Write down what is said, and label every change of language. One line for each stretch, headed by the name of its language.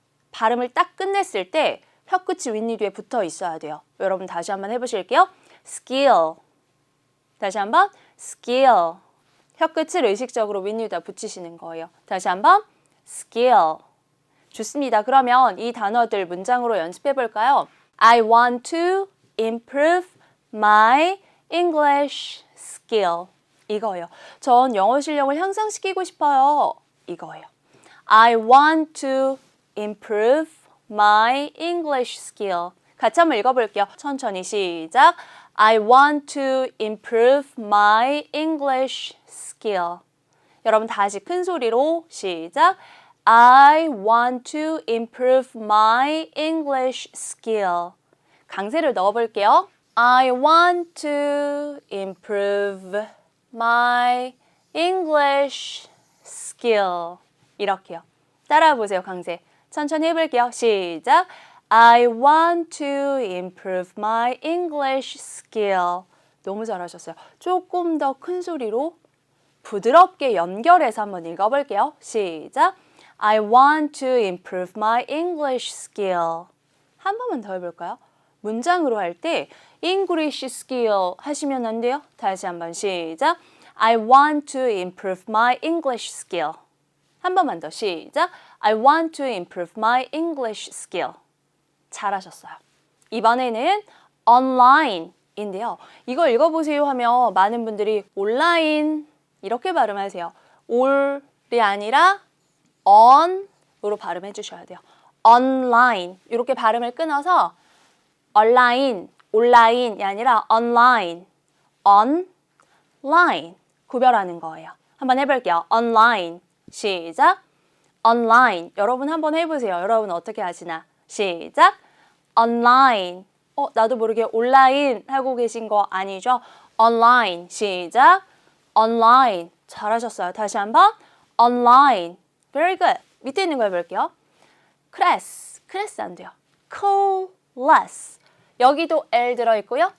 Korean: 발음을 딱 끝냈을 때 혀끝이 윗니 뒤에 붙어 있어야 돼요. 여러분 다시 한번 해보실게요. Skill. 다시 한번 Skill. 혀끝을 의식적으로 윗니 뒤에다 붙이시는 거예요. 다시 한번 Skill. 좋습니다. 그러면 이 단어들 문장으로 연습해 볼까요?
English: I want to improve my English skill.
Korean: 이거예요. 전 영어 실력을 향상시키고 싶어요. 이거예요.
English: I want to improve my English skill.
Korean: 같이 한번 읽어볼게요. 천천히 시작.
English: I want to improve my English skill.
Korean: 여러분 다시 큰 소리로 시작.
English: I want to improve my English skill.
Korean: 강세를 넣어볼게요.
English: I want to improve my English skill.
Korean: 이렇게요. 따라해 보세요, 강세. 천천히 해볼게요. 시작.
English: I want to improve my English skill.
Korean: 너무 잘하셨어요. 조금 더 큰 소리로 부드럽게 연결해서 한번 읽어볼게요. 시작.
English: I want to improve my English skill.
Korean: 한 번만 더 해볼까요? 문장으로 할 때 English skill 하시면 안 돼요? 다시 한번 시작.
English: I want to improve my English skill.
Korean: 한 번만 더 시작.
English: I want to improve my English skill.
Korean: 잘하셨어요. 이번에는 online인데요. 이거 읽어보세요 하면 많은 분들이 온라인 이렇게 발음하세요. 올이 아니라 on으로 발음해 주셔야 돼요. online 이렇게 발음을 끊어서 온라인이 아니라 online, online 구별하는 거예요. 한번 해볼게요. online 시작. online 여러분 한번 해보세요. 여러분 어떻게 하시나? 시작. online 나도 모르게 온라인 하고 계신 거 아니죠? online 시작. online 잘하셨어요. 다시 한번 online
English: very good.
Korean: 밑에 있는 거 해볼게요. class 안 돼요. class 여기도 L 들어있고요.